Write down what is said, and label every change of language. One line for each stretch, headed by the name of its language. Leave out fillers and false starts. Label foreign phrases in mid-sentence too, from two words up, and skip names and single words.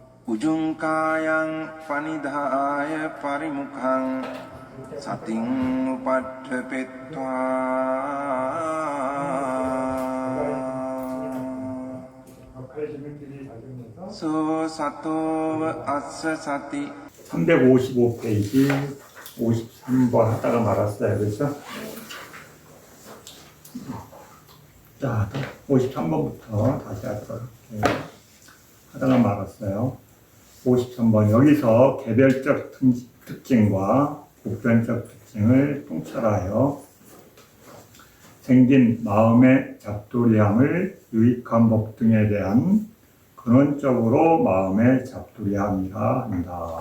Pali: උජුංකායං පනිදාය පරිමුඛං සතින් උපට්ඨපෙත්වා 소 සතෝව අස්ස සති
Korean: 355페이지 53번 하다가 말았어요. 그래서 자, 53번부터 다시 하도록 할게요. 하다가 말았어요. 53번 여기서 개별적 특징과 보편적 특징을 통찰하여 생긴 마음의 잡돌이함을 유익한 법 등에 대한 근원적으로 마음의 잡돌이함이라 한다.